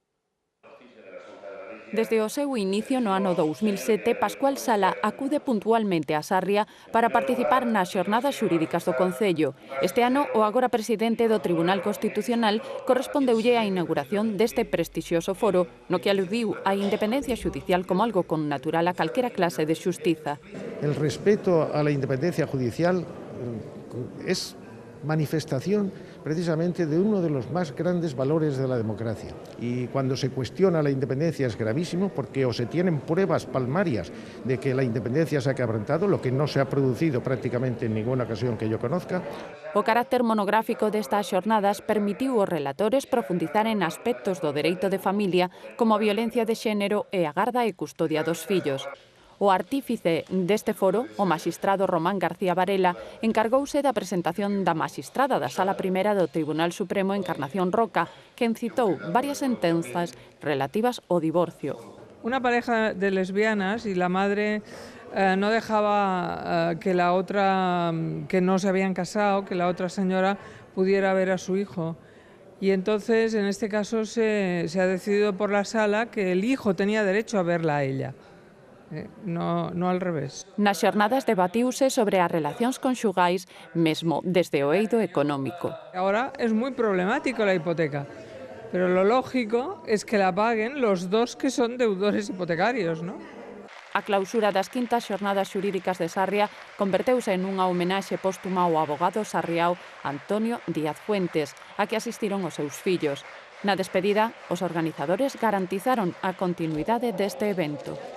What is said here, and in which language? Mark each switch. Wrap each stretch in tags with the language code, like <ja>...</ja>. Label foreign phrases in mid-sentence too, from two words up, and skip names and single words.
<gl>Desde o seu inicio no ano 2007, Pascual Sala acude puntualmente a Sarria para participar nas xornadas xurídicas do Concello. Este ano, o agora presidente do Tribunal Constitucional correspondeulle a inauguración deste prestixioso foro, no que aludiu a independencia xudicial como algo con natural a calquera clase de xustiza.</gl> <es>El respeto a la independencia judicial es manifestación precisamente de uno de los más grandes valores de la democracia. Y cuando se cuestiona la independencia es gravísimo porque o se tienen pruebas palmarias de que la independencia se ha quebrantado, lo que no se ha producido prácticamente en ninguna ocasión que yo conozca.</es> <gl>O carácter monográfico destas xornadas permitiu aos relatores profundizar en aspectos do dereito de familia como a violencia de xénero e a garda e custodia dos fillos. O artífice deste foro, o maxistrado Román García Varela, encargouse da presentación da maxistrada da Sala Primera do Tribunal Supremo Encarnación Roca, que citou varias sentenzas relativas ao divorcio.</gl> <es>Una pareja de lesbianas y la madre no dejaba que la otra, que no se habían casado, que la otra señora pudiera ver a su hijo. Y entonces, en este caso, se ha decidido por la sala que el hijo tenía derecho a verla a ella. No al revés.</es> <gl>Nas xornadas debatiuse sobre as relacións conxugais, mesmo desde o eido económico.</gl> <es>Ahora es muy problemático la hipoteca, pero lo lógico es que la paguen los dos que son deudores hipotecarios, ¿no?</es> <gl>A clausura das quintas xornadas xurídicas de Sarria converteuse en unha homenaxe póstuma ao abogado sarriao Antonio Díaz Fuentes, a que asistiron os seus fillos. Na despedida, os organizadores garantizaron a continuidade deste evento.</gl>